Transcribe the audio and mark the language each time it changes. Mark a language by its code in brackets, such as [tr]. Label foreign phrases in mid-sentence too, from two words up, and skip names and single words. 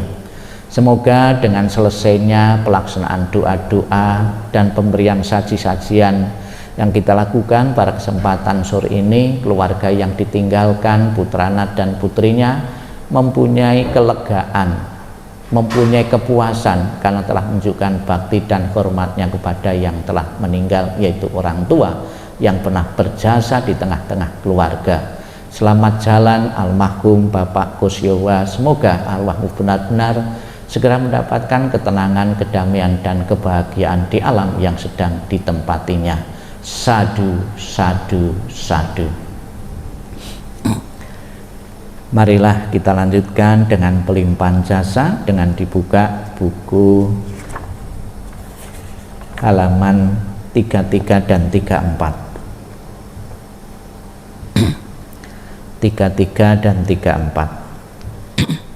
[id] Semoga dengan selesainya pelaksanaan doa-doa dan pemberian saji-sajian yang kita lakukan pada kesempatan sore ini, keluarga yang ditinggalkan, putrana dan putrinya mempunyai kelegaan, mempunyai kepuasan karena telah menunjukkan bakti dan hormatnya kepada yang telah meninggal, yaitu orang tua yang pernah berjasa di tengah-tengah keluarga. Selamat jalan almarhum Bapak Kusyowa. Semoga arwahmu benar-benar segera mendapatkan ketenangan, kedamaian dan kebahagiaan di alam yang sedang ditempatinya. [pi] Sadu, sadu, sadu. [id] Marilah kita lanjutkan dengan pelimpahan jasa dengan dibuka buku halaman 33 dan 34. 33 dan 34.